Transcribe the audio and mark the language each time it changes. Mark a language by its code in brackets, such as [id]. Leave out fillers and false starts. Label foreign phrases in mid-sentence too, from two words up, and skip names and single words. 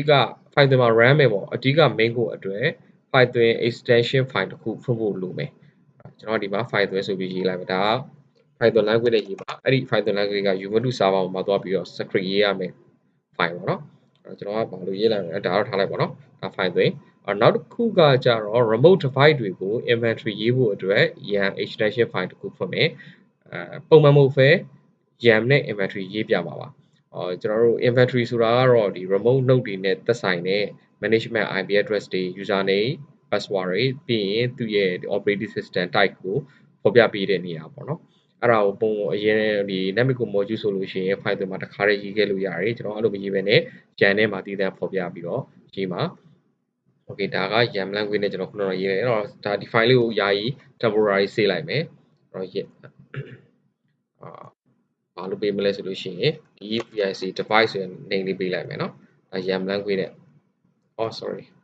[my] က Python မှာ run မယ်ပေါ့အဓိက [en] main code [my] အတွက် [en] Python extension file [my] တစ်ခုဖွင့်ဖို့လိုမယ်ကျွန်တော်ဒီမှာ Python ဆိုပြီးရေးလိုက်မယ်ဒါက [en] Python language [my] နဲ့ရေးပါအဲ့ဒီ [en] Python language [my] က Ubuntu server မှာသွားပြီးတော့ script ရေးရမယ် file ပေါ့နော်ကျွန်တော်က ဘာလို့ရေးလိုက်မလဲဒါတော့ထားလိုက်ပါတော့ဒါ Python နောက်တစ်ခုကကြတော့ [en] remote device [my] တွေကို inventory ရေးဖို့အတွက် [en] YAML extension file [my] တစ်ခုဖွင့်မယ်ပုံမှန်မဟုတ်ဘဲ YAML နဲ့ inventory ရေးပြပါပါကျွန်တော်တို့ inventory ဆိုတာကတော့ဒီ [en] remote node [my] တွေနဲ့သက်ဆိုင်တဲ့ [en] management IP address [my] တွေ [en] username password [my] တွေပြီးရင်သူ့ရဲ့ [en] operating system type [my] ကိုဖော်ပြပေးတဲ့နေရာပေါ့နော်အဲ့ဒါကိုအရင်ဒီ NetMicro module ဆိုလို့ရှိရင် Python မှာတစ်ခါတည်းရေးခဲ့လို့ရတယ်ကျွန်တော်အဲ့လိုမရေးဘဲနဲ့ YAML ထဲမှာတည်တံ့ဖော်ပြပြီးတော့ရေးမှာ okay ဒါက [en] YAML language [my] နဲ့ကျွန်တော်ခုနကရေးတယ်အဲ့တော့ဒါဒီ file လေးကိုယာယီ [en] temporary save [my] လိုက်မယ်အဲ့တော့ဘာလို့ပေးမလဲဆိုလို့ရှိရင် DEVIC device ဆိုတဲ့ name လေးပေးလိုက်မယ်နော်ဒါ [en] YAML language [my] နဲ့ [en] oh sorry